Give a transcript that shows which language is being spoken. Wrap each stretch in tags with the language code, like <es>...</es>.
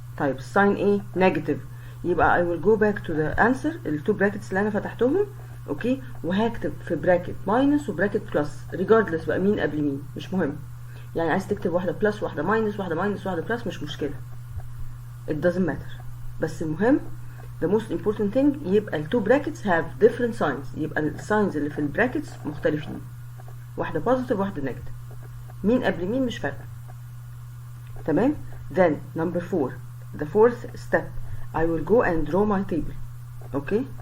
<ar>طيب sign negative يبقى</ar> <en>I will go back to the answer</en> <ar>التو brackets اللي انا فتحتهم اوكي وهكتب في bracket minus وبراكت plus regardless بقى مين قبل مين مش مهم. يعني عايز تكتب واحدة plus واحدة minus واحدة minus واحدة plus مش مشكلة.</ar> <en>It doesn't matter.</en> <ar>بس المهم</ar> <en>the most important thing يبقى التو brackets have different signs.</en> <ar>يبقى الساينز اللي في البراكتس مختلفين. واحدة positive واحدة negative. مين قبل مين مش فارقة.</ar> <en>تمام؟ Then number 4. The fourth step I will go and draw my table. Okay?</en>